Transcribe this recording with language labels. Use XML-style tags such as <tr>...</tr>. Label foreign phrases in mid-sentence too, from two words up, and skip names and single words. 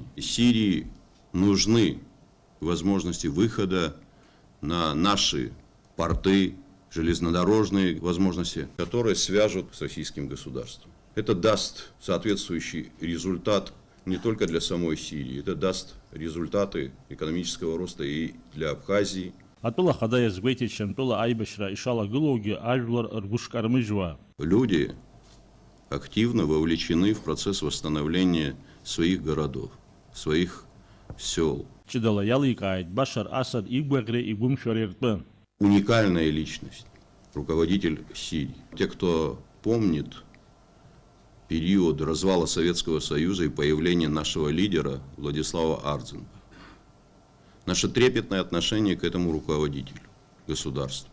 <ru>Сирии нужны возможности выхода на наши порты, железнодорожные возможности, которые свяжут с российским государством. Это даст соответствующий результат не только для самой Сирии, это даст результаты экономического роста и для Абхазии.</ru> <ab>Атәыла ахада иазгәеиҭеит Шьамтәыла аибашьра ишалагылоугьы ажәлар ргәышкармыжьуа.</ab> <ru>Люди активно вовлечены в процесс восстановления своих городов, своих сел.</ru> <ab>Ҷыдала иаликааит Башар Асад игәаӷьреи игәымшәареи ртәы.</ab> <ru>Уникальная личность, руководитель Сирии. Те, кто помнит период развала Советского Союза и появления нашего лидера Владислава Ардзенко. Наше трепетное отношение к этому руководителю государства.</ru>